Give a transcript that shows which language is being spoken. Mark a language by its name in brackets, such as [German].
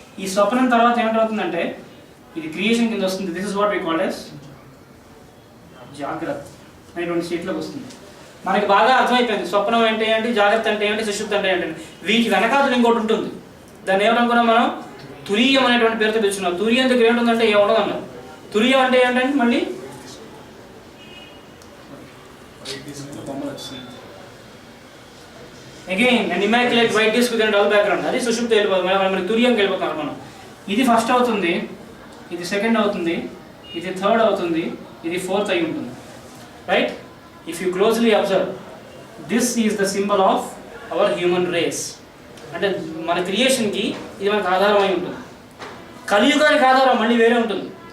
[Telugu] ఈ స్వప్నం తర్వాత ఏమిటవుతుందంటే ఇది క్రియేషన్ కింద వస్తుంది. [English] this is what we call as [Telugu] జాగ్రత్త అనేటువంటి స్టేట్లోకి వస్తుంది. మనకి బాగా అర్థమైపోయింది స్వప్నం అంటే ఏంటి, జాగ్రత్త అంటే ఏంటి, సుషుప్తి అంటే ఏంటి. వీటి వెనకాతలు ఇంకోటి ఉంటుంది. దాన్ని ఏమనుకున్నాం మనం, తురీయం అనేటువంటి పేరుతో పిలుచుకున్నాం. తురీయం దగ్గర ఏముంటుందంటే ఏముండదు అన్నాం. తురీయం అంటే ఏంటంటే మళ్ళీ again [English] an immaculate white disk with a dull background. [Telugu] అది సుషుప్తి వెళ్ళిపోతుంది. మనకి తురియంకి వెళ్ళిపోతున్నారు మనం. ఇది ఫస్ట్ అవుతుంది, ఇది సెకండ్ అవుతుంది, ఇది థర్డ్ అవుతుంది, ఇది ఫోర్త్ అయి ఉంటుంది, right? [English] If you closely observe this is the symbol of our human race. [Telugu] అంటే మన క్రియేషన్కి ఇది మనకు ఆధారం అయి ఉంటుంది. కలియుగానికి ఆధారం మళ్ళీ వేరే ఉంటుంది.